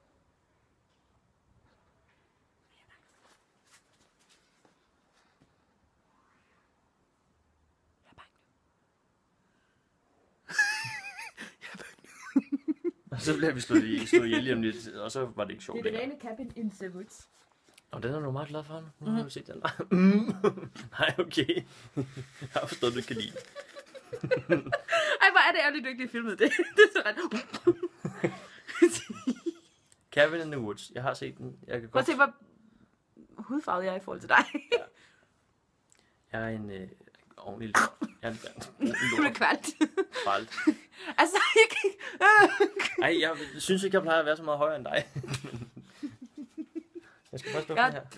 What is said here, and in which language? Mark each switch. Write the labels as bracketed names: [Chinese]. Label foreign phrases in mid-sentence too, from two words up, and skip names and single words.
[Danish] Og så bliver vi slået ihjel lige om lidt, og så var det ikke sjovt Det er det længere. rene cabin in the woods. Og den er du meget glad for, nu har du set den. Nej, okay. Jeg har forstået, at du ikke kan lide. Ej, hvor er det ærligt, du ikke lige filmet det. Det er så ret. Cabin in the Woods. Jeg har set den. Jeg kan Prøv godt... at se, hvor hudfarvet jeg er i forhold til dig. Jeg er en ordentlig lort. Jeg er en Du er kvalt. kvalt. Altså, jeg kan ikke... Ej, jeg synes ikke, jeg plejer at være så meget højere end dig. Jeg skal først lukke den her.